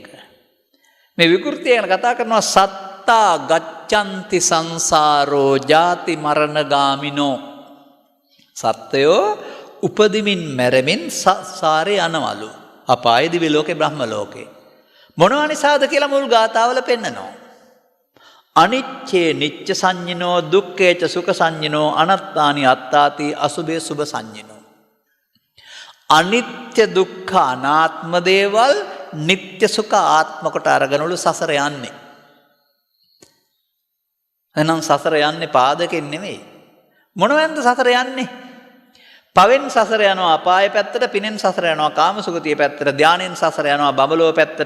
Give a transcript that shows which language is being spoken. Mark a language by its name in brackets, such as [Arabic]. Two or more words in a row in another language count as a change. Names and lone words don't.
[Sinhala] මේ විකෘතිය ගැන කතා කරනවා [Pali] සත්තා ගච්ඡanti සංසාරෝ ජාති මරණ ගාමිනෝ. [Sinhala] සත්‍යෝ උපදිමින් මැරෙමින් සංසාරේ යනවලු. අපායේ දිව්‍ය ලෝකේ බ්‍රහ්ම ලෝකේ. මොනවා නිසාද කියලා මුල් ගාතාවල පෙන්නනවා. [Pali] අනිච්චේ නිච්ච සංඤිනෝ, දුක්ඛේච සුඛ සංඤිනෝ, අනත්තානි අත්තාති, අසුභේ සුභ සංඤිනෝ. [Sinhala] අනිත්‍ය දුක්ඛ අනාත්ම දේවල් නිත්‍ය සුඛ ආත්ම කොට අරගෙනලු සසර යන්නේ. එහෙනම් සසර යන්නේ පාදකෙන් නෙමෙයි. මොනවෙන්ද සසර යන්නේ? පවෙන් සසර යනවා අපාය පැත්තට, පිනෙන් සසර යනවා කාමසුගතිය පැත්තට, ධානයෙන් සසර යනවා බබලෝ පැත්තට.